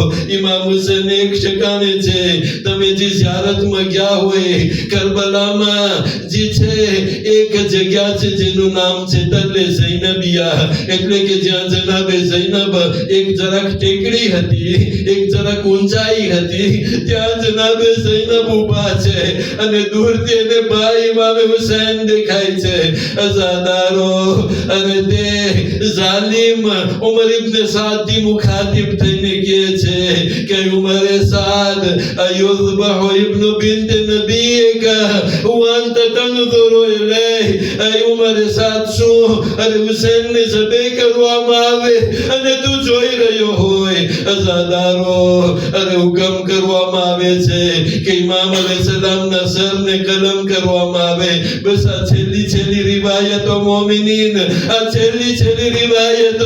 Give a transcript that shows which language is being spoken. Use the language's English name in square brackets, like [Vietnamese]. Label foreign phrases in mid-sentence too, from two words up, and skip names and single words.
[Gujarati] ઇમામ હુસૈન એક ઠેકાણે છે તમે જે ઝિયારતમાં ગયા હોય કરબલામાં જે છે એક જગ્યા છે જેનું નામ છે તલે ઝૈનબિયા એટલે કે જ્યાં જનાબે જૈનબ એક જરાક ટેકડી હતી એક જરાક ઊંચાઈ હતી ત્યાં જનાબે જૈનબ ઊભા છે અને દૂરથી એને ભાઈ ઇમામ હુસૈન દેખાય છે અઝાદારો અરે તે જાલિમ ઉમર ઇબ્ન સાદ મુખાતિબ થઈને કહે છે કે ઉમર સાદ [Arabic] أيذبح ابن بنت نبيك وانت تنظر اليه اي عمر [Gujarati] સાદ શું અરે હુસૈનને જબે કરવામાં આવે અને તું જોઈ રહ્યો હોય અઝાદારો અરે હુકમ કરવામાં આવે છે કે ઇમામ અલૈહિસ્સલામના સરને કલમ કરવામાં આવે બસ આ છેલ્લી રિવાયતો મોમિનીન આ છેલ્લી રિવાયતો